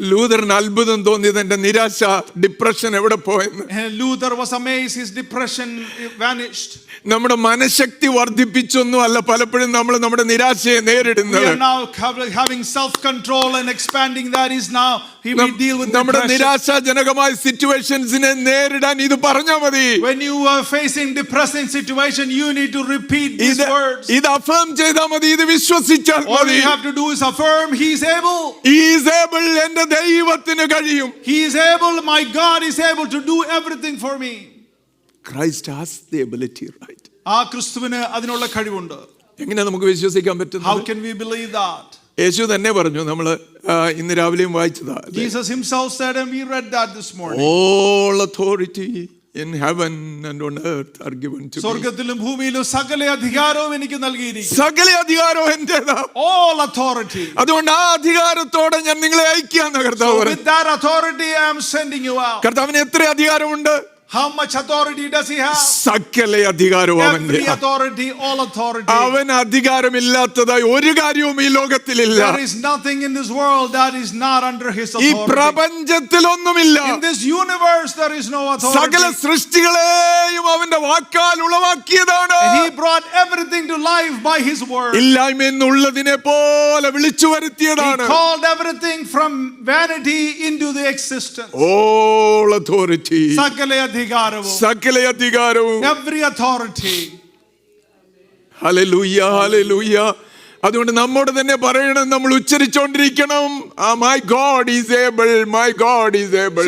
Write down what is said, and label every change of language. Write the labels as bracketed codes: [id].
[ml] ലൂതറിന് അത്ഭുതം തോന്നി, തന്റെ നിരാശ, ഡിപ്രഷൻ എവിടെ പോയെന്ന്. [en] And Luther was amazed, his depression vanished. [ml] നമ്മുടെ മനഃശക്തി വർദ്ധിപ്പിച്ചൊന്നും അല്ല പലപ്പോഴും നമ്മൾ നമ്മുടെ നിരാശയെ നേരിടുന്നത്. [en] We are now having self control and expanding that is now we deal with [ml] നമ്മുടെ [en] depression. [ml] നിരാശാജനകമായ സിറ്റുവേഷൻസിനെ നേരിടാൻ ഇത് പറഞ്ഞാൽ മതി. [en] When you are facing depressing situation, you need to repeat these words. [ml] ഇത് അഫേം ചെയ്താൽ മതി, ഇത് വിശ്വസിച്ചാൽ [en] All [ml] മതി. [en] you have to do is affirm, he is able. He is able, [ml] എൻ്റെ ദൈവത്തിന് കഴിയും. [en] He is able, my God is able to do everything for me. Christ has the ability, right? [ml] ആ ക്രിസ്തുവിന് അതിനുള്ള കഴിവുണ്ട്. എങ്ങനെ നമുക്ക് വിശ്വസിക്കാൻ പറ്റും? [en] How can we believe that? [ml] യേശു തന്നെ പറഞ്ഞു, നമ്മൾ ഇന്ന് രാവിലെയും വായിച്ചതാ. [en] Jesus himself said, and we read that this morning. All authority in heaven and on earth are given to me. [ml] സ്വർഗ്ഗത്തിലും ഭൂമിയിലും സകല അധികാരവും എനിക്ക് നൽകിയിരിക്കുന്നു. സകല അധികാരവും എന്റേതാ. [en] All authority. [ml] അതുകൊണ്ട് ആ അധികാരത്തോടെ ഞാൻ നിങ്ങളെ അയക്കാന്ന് കർത്താവ് പറഞ്ഞു. [en] With that authority I am sending you out. [ml] കർത്താവിന് എത്ര അധികാരമുണ്ട്? [en] How much authority does he have? [ml] സകല അധികാരവും അവന്റെ. [en] Every authority, all authority. [ml] അവൻ അധികാരമില്ലാത്തതായി ഒരു കാര്യവും ഈ ലോകത്തിലില്ല. [en] There is nothing in this world that is not under his authority. [ml] ഈ പ്രപഞ്ചത്തിലൊന്നുമില്ല. [en] In this universe there is no authority. [ml] സകല സൃഷ്ടികളെയും അവന്റെ വാക്കാൽ ഉളവാക്കിയതാണ്. [en] And he brought everything to life by his word. [ml] ഇല്ലായ്മയെന്നുള്ളതിനെ പോലെ വിളിച്ചു വരുത്തിയതാണ്. [en] He called everything from vanity into the existence. All authority. [ml] സകല അധികാരവും. [en] Every authority. [ml] Hallelujah, hallelujah. അതുകൊണ്ട് നമ്മോട് തന്നെ പറയണം, നമ്മൾ ഉച്ചരിച്ചുകൊണ്ടിരിക്കണം, [en] my God is able, my God is able.